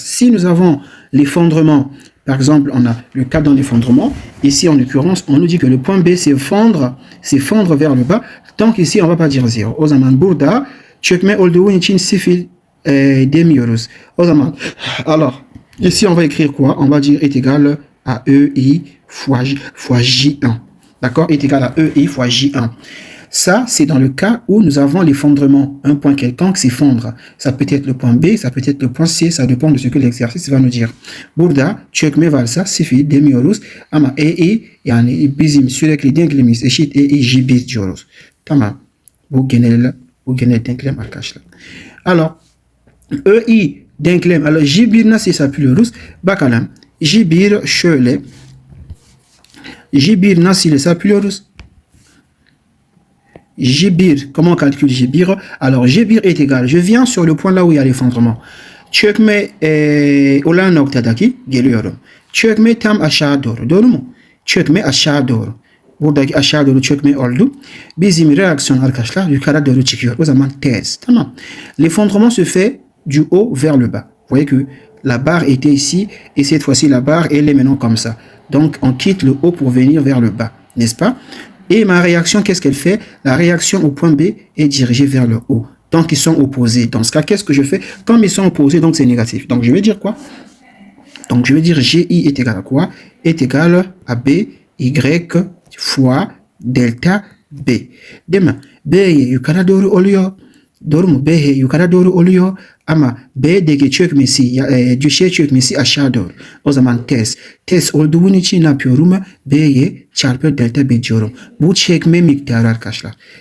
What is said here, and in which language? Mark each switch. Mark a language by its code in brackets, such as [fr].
[fr] Si nous avons l'effondrement, par exemple, on a le cas d'un effondrement. Ici, en l'occurrence, on nous dit que le point B s'effondre vers le bas. Donc ici, on va pas dire 0. [tr] O zaman burada çökme olduğu için 0 demiyoruz. O zaman, [fr] alors, ici, on va écrire quoi? On va dire est égal à EI fois J1. D'accord? Est égal à EI fois J1. Ça, c'est dans le cas où nous avons l'effondrement. Un point quelconque s'effondre. Ça peut être le point B, ça peut être le point C, ça dépend de ce que l'exercice va nous dire. [tr] Burada çökme varsa 0 demiyoruz ama EI yani bizim sürekli denklemimiz eşit EI J1 diyoruz. Tamam. Bu genel denklem arkadaşlar. Alors, EI denklem. Alors J1 nasıl hesaplıyoruz? Bakalım. J1 şöyle. J1 nasıl hesaplıyoruz? [fr] J1, comment on calcule J1? Alors J1 est égal. Je viens sur le point là où il y a l'effondrement. [tr] Çökme olan noktadaki geliyorum. Çökme tam aşağı doğru. Doğru mu? Çökme aşağı doğru. Buradaki aşağı doğru çökme oldu. Bizim reaksiyon arkadaşlar yukarı doğru çıkıyor. O zaman ters. Tamam. [fr] L'effondrement se fait du haut vers le bas. Vous voyez que la barre était ici et cette fois-ci la barre elle est maintenant comme ça. Donc on quitte le haut pour venir vers le bas. N'est-ce pas? Et ma réaction, qu'est-ce qu'elle fait? La réaction au point B est dirigée vers le haut. Donc, ils sont opposés. Dans ce cas, qu'est-ce que je fais? Comme ils sont opposés, donc c'est négatif. Donc, je vais dire quoi? Donc, je vais dire GI est égal à quoi? Est égal à B, Y fois delta B. [tr] Demain, B yukarı doğru oluyor. Doğru mu? B yukarı doğru oluyor. Ama B'deki çökmesi, düşey çökmesi aşağı doğru. O zaman ters. Ters olduğu için ne yapıyorum? B'ye çarpı delta B diyorum. Bu çekme miktarı arkadaşlar.